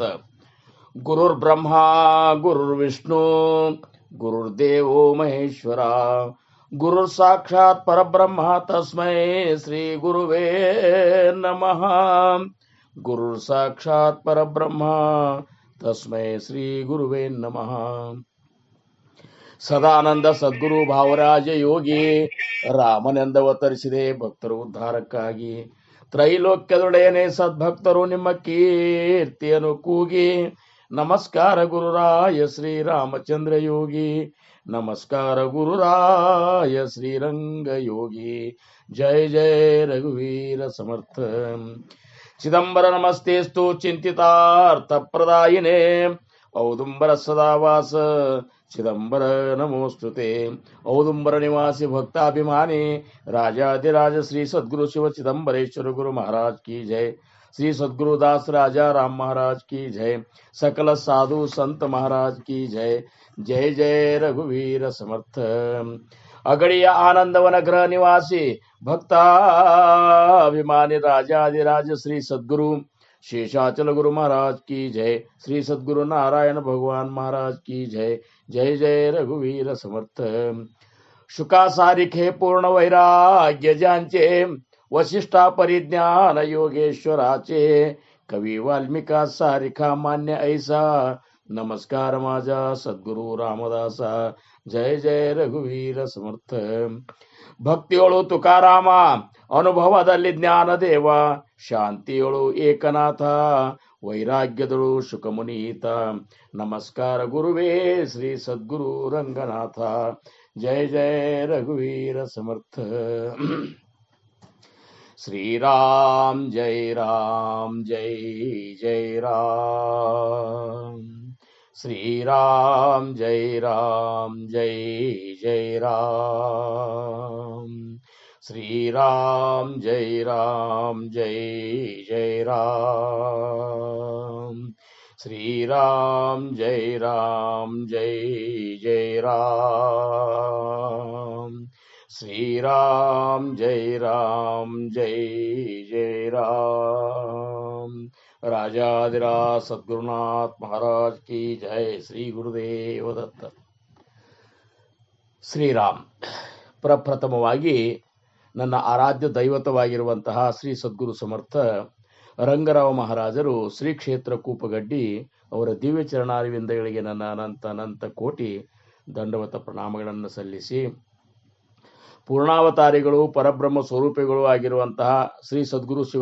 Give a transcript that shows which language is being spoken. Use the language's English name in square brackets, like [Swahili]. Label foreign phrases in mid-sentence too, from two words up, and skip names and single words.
[Sanskrit] गुरुर्ब्रह्मा गुरुर्विष्णु गुरुर्देवो महेश्वरा, गुरुर साक्षात परब्रह्म तस्मै श्री गुरुवे नमः. गुरुर साक्षात परब्रह्म तस्मै श्री गुरुवे नमः. [Kannada] ಸದಾನಂದ ಸದ್ಗುರು ಭಾವರಾಜ ಯೋಗಿ ರಾಮನೆಂದವತರಿಸಿದೆ ಭಕ್ತರು ಉದ್ಧಾರಕ್ಕಾಗಿ. ತ್ರೈಲೋಕ್ಯದೊಡೆಯನೇ ಸದ್ಭಕ್ತರು ನಿಮ್ಮ ಕೀರ್ತಿಯನ್ನು ಕೂಗಿ. ನಮಸ್ಕಾರ ಗುರುರಾಯ ಶ್ರೀರಾಮಚಂದ್ರ ಯೋಗಿ, ನಮಸ್ಕಾರ ಗುರುರಾಯ ಶ್ರೀರಂಗ ಯೋಗಿ. ಜಯ ಜಯ ರಘುವೀರ ಸಮರ್ಥ. ಚಿದಂಬರ ನಮಸ್ತೆಸ್ತು ಚಿಂತಿತಾರ್ಥ ಪ್ರದಾಯಿನೇ, ಔದುಂಬರ ಸದಾವಾಸ ಚಿದಂಬರ ನಮೋಸ್ತುತೆ. ಔದುಂಬರ ನಿವಾಸಿ ಭಕ್ತಾಭಿಮಾನಿ ರಾಜಾಧಿರಾಜ ಶ್ರೀ ಸದ್ಗುರು ಶಿವ ಚಿದಂಬರೇಶ್ವರ ಗುರು [Hindi] महाराज की जय. श्री सद्गुरुदास राजा राम महाराज की जय. सकल साधु संत महाराज की जय. जय जय रघुवीर समर्थ. अगड़िय आनंदवन गृह निवासी भक्ताभिमानी राजाधिराज श्री सद्गुरु शेषाचल गुरु महाराज की जय. श्री सद्गुरु नारायण भगवान महाराज की जय. जय जय रघुवीर समर्थ. [Marathi] शुकासारिखे पूर्ण वैराग्य ज्यांचे, वशिष्ठा परिज्ञान योगेश्वराचे, कवी वाल्मिका सारिखा मान्य ऐसा, नमस्कार माझा सद्गुरु रामदासा. [Hindi] जय जय रघुवीर समर्थ. [Kannada] ಭಕ್ತಿಯೊಳು ತುಕಾರಾಮ, ಅನುಭವದಲ್ಲಿ ಜ್ಞಾನದೇವ, ಶಾಂತಿಯೊಳು ಏಕನಾಥ, ವೈರಾಗ್ಯದಳು ಶುಕಮುನೀತ, ನಮಸ್ಕಾರ ಗುರುವೇ ಶ್ರೀ ಸದ್ಗುರು ರಂಗನಾಥ. ಜಯ ಜಯ ರಘುವೀರ ಸಮರ್ಥ. ಶ್ರೀರಾಮ್ ಜೈ ರಾಮ್ ಜೈ ಜೈ ರಾಮ್. [Hindi] श्रीराम जय राम जय जय राम. श्रीराम जय राम जय जय राम. श्रीराम जय राम जय जय राम. श्रीराम जय राम जय जय राम. राजाधिराज सद्गुरुनाथ महाराज की जय. श्री गुरुदेव दत्ತ. [Kannada] ಶ್ರೀರಾಮ್. ಪ್ರಪ್ರಥಮವಾಗಿ ನನ್ನ ಆರಾಧ್ಯ ದೈವತವಾಗಿರುವಂತಹ ಶ್ರೀ ಸದ್ಗುರು ಸಮರ್ಥ ರಂಗರಾವ್ ಮಹಾರಾಜರು ಶ್ರೀ ಕ್ಷೇತ್ರ ಕೂಪಗಡ್ಡಿ ಅವರ ದಿವ್ಯ ಚರಣಾರವಿಂದಗಳಿಗೆ ನನ್ನ ಅನಂತ ಅನಂತ ಕೋಟಿ ದಂಡವತ ಪ್ರಣಾಮಗಳನ್ನು ಸಲ್ಲಿಸಿ, ಪೂರ್ಣಾವತಾರಿಗಳು ಪರಬ್ರಹ್ಮ ಸ್ವರೂಪಿಗಳು ಆಗಿರುವಂತಹ ಶ್ರೀ ಸದ್ಗುರು ಶಿವ